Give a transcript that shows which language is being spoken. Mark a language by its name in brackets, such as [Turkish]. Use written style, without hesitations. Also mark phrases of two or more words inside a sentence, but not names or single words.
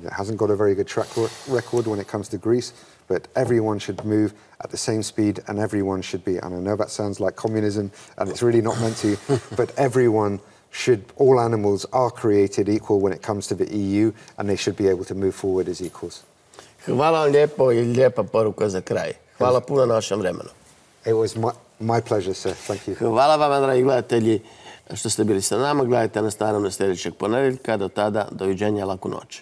[English] It hasn't got a very good track record when it comes to Greece, but everyone should move at the same speed and everyone should be, and I know that sounds like communism and it's really not meant to, but everyone should, all animals are created equal when it comes to the EU and they should be able to move forward as equals. [Croatian] Hvala vam lijepo i lijepa poruka za kraj. Hvala puno na vašem vremenu. [English] It was my pleasure, sir. Thank you. [Croatian] Hvala vam, dragi gledatelji, što ste bili sa nama. Gledajte nas naravno sljedećeg ponedjeljka. Do tada, doviđenja, laku noć.